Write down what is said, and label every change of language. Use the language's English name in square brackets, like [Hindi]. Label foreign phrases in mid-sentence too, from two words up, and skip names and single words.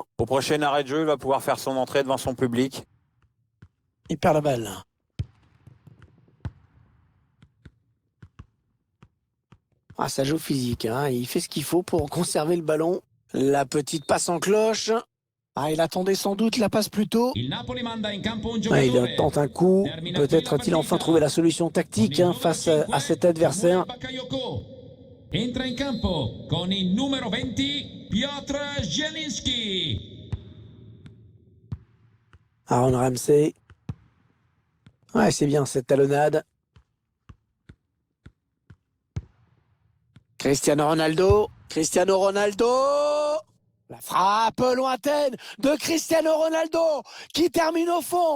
[French] Au prochain arrêt de jeu, il va pouvoir faire son entrée devant son public. Il perd la balle. Ah, ça joue physique. Il fait ce qu'il faut pour conserver le ballon. La petite passe en cloche. Ah, il attendait sans doute la passe plus tôt. [Italian] Il Napoli manda in campo un [French] Ah, il [Italian] giocatore. [French] tente un coup. [Italian] Termina [French] Peut-être [Italian] qui la [French] a-t-il enfin [Italian] partita. [French] trouvé la solution tactique [Italian] Con il numero [French] face à [Italian] 5, [French] cet adversaire. [Italian] Bakayoko. Entra in campo con il numero 20 Piotr Zielinski. Aaron Ramsey. [French] Ouais, c'est bien cette talonnade. Cristiano Ronaldo. Cristiano Ronaldo. La frappe lointaine de Cristiano Ronaldo qui termine au fond.